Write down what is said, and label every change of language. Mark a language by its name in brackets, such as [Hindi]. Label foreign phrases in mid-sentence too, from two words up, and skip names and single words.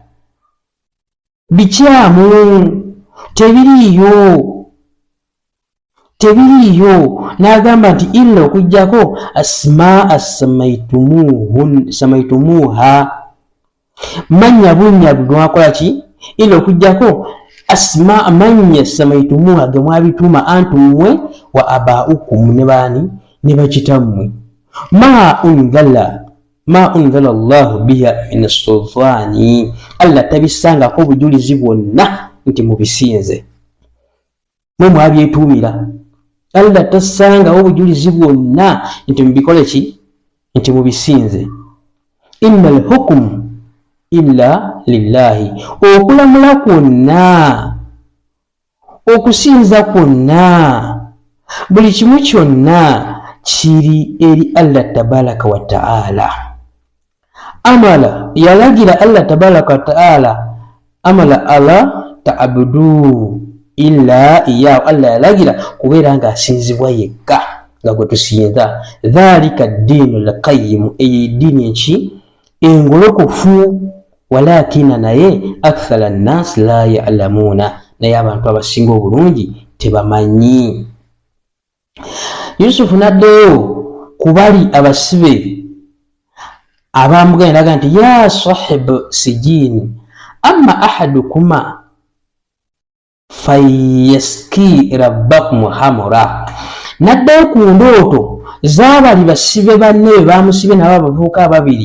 [Ganda] bikyamu, tebiriyo n'agamba nti illa okujjako [Arabic] أسماء سميتموها [Ganda] manya bunyago mwakola ki illa okujjako asmaa manya samaitumuha ge mwabituma [Arabic] أنتم وآباؤكم [Ganda] ne bani ne bakitammwe [Arabic] ما أنزل الله بها من سلطان, [Ganda] Allah tabisangako obujulizi bwonna nti mubisinze mwe mwabyetuumira. Allah tasangawo obujulizi bwonna nti mubikole ki nti mubisinze. [Arabic] إن الحكم إلا لله, [Ganda] okulamula kwonna okusinza kwonna buli kimu kyonna kiri eri [Arabic] الله تبارك وتعالى. [Ganda] Amala yalagira [Arabic] الله تبارك وتعالى أمر ألا تعبدوا إلا إياه [Ganda] Allah yalagira kubeera nga asinzibwa yekka nga gwe tusinza. [Arabic] ذلك الدين القيم, [Ganda] dini enki engolokofu, walakina naye [Arabic] أكثر الناس لا يعلمون, [Ganda] naye abantu abasinga obulungi tebamanyi. Yusufu n'addeyo kubali abasibe abamugenda nti [Arabic] يا صاحبي السجن أما أحدكما فيسقي ربه خمرا, [Ganda] naddayo ku ndooto z'abali basibe banne bamusibe nabo abavubuka ababiri.